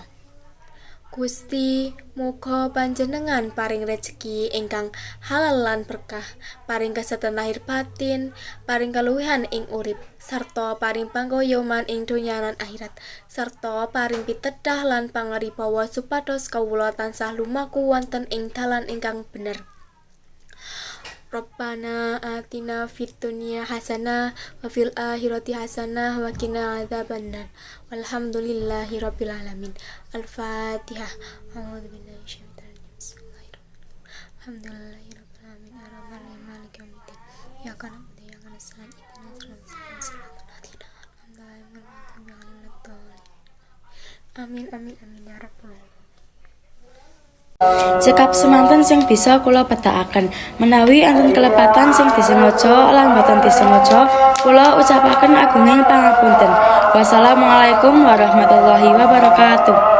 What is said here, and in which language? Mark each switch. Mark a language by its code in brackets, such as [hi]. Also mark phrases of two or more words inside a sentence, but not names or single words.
[jv] Gusti muga panjenengan paring rejeki ingkang halal lan berkah, paring kesehatan lahir batin, paring kaluwihan ing urip, sarta paring panggoyoman ing donya lan akhirat, sarta paring pitedah lan pangaribawa supados kawula tansah lumaku wonten ing dalan ingkang bener. [ar] ربنا آتنا في الدنيا حسنة وفي الآخرة حسنة وقنا عذاب النار. والحمد لله رب العالمين. Al-Fatihah. أعوذ بالله من الشيطان الرجيم. بسم الله الرحمن الرحيم. الحمد لله رب العالمين. الرحمن الرحيم. مالك يوم الدين. إياك نعبد وإياك نستعين. اهدنا صراط الذين أنعمت عليهم غير المغضوب عليهم. آمين يا رب العالمين. [jv] Cekap semanten sing bisa kula petakaken. Menawi enten kelepatan sing disengaja lan boten disengaja, kula ucapaken agunging pangapunten. [ar] والسلام عليكم ورحمة الله وبركاته.